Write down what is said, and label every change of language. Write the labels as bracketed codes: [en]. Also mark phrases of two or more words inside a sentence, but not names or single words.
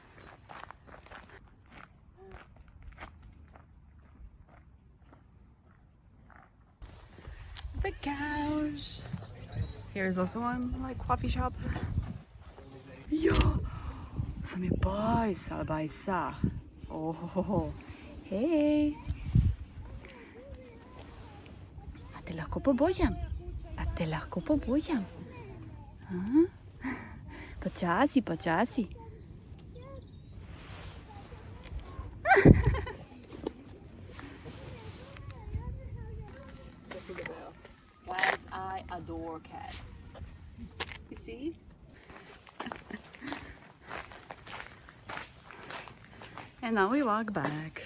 [en] The couch. Here's also one like coffee shop. Yo, some boys, sa. Oh, hey. [sl] A te lahko pobojam. A te lahko pobojam. Počasi, počasi. [en] Guys, I adore cats. You see? And now we walk back.